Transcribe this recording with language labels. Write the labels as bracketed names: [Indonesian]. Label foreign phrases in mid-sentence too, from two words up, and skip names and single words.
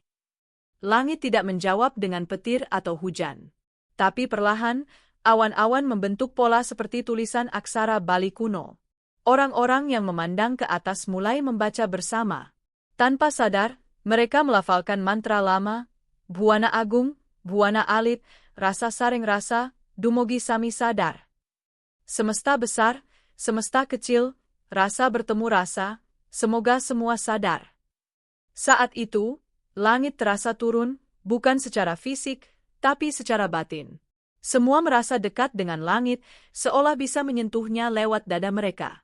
[Indonesian] Langit tidak menjawab dengan petir atau hujan. Tapi perlahan, awan-awan membentuk pola seperti tulisan aksara Bali kuno. Orang-orang yang memandang ke atas mulai membaca bersama. Tanpa sadar, mereka melafalkan mantra lama, [Balinese] Buana Agung, Buana Alit, Rasa Saring Rasa, Dumogi Sami Sadar. [Indonesian] Semesta besar, semesta kecil, rasa bertemu rasa, semoga semua sadar. Saat itu, langit terasa turun, bukan secara fisik, tapi secara batin. Semua merasa dekat dengan langit, seolah bisa menyentuhnya lewat dada mereka.